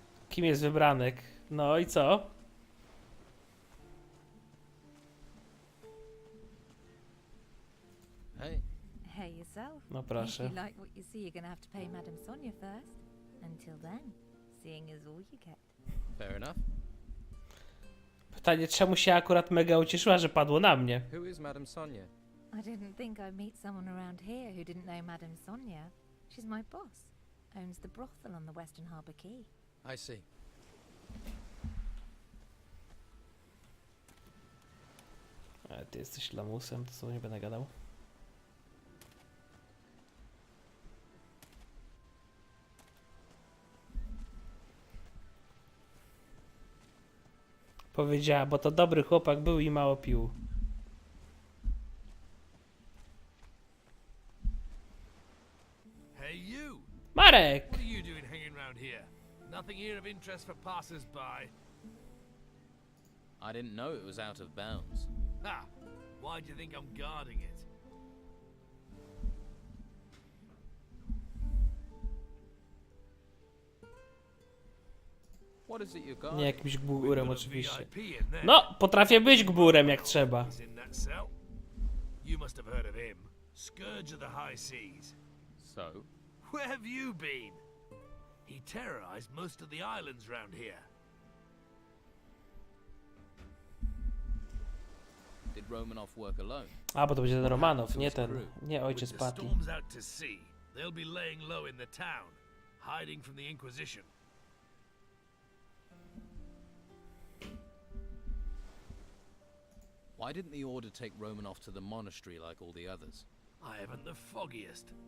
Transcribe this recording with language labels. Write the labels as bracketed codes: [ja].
[pl] Kim jest wybranek? No i co? [en] Hey. Hey yourself. [pl] No [en] If [pl] proszę. [en] you like what you see, you're gonna have to pay Madame Sonia first. Until then, seeing is all you get. Fair enough. [pl] Pytanie, czemu się akurat mega ucieszyła, że padło na mnie? [en] Who is Madame Sonia? I didn't think I'd meet someone around here who didn't know Madame Sonia. She's my boss. Owns the brothel on the Western Harbour Quay. I see. [pl] Ale ty jesteś lamusem, to co nie będę gadał. Powiedziała, bo to dobry chłopak był i mało pił. [en] Hey you! Marek! What are you doing hanging around here? Nothing here of interest for passers-by. I didn't know it was out of bounds. Ha! Why do you think I'm guarding it? What is it you're [pl] Nie [en] guarding? [pl] jakimś gburem oczywiście. No, potrafię być gburem jak trzeba. [en] He's in that cell. You must have heard of him. Scourge of the high seas. So? Where have you been? He terrorized most of the islands round here. Did Romanoff work alone? [pl] A, bo to będzie ten Romanow, nie ten, nie ojciec [en] With the Patty. storms out to sea, they'll be laying low in the town, hiding from the Inquisition. Why didn't the Order take Romanoff to the monastery like all the others? I haven't the foggiest.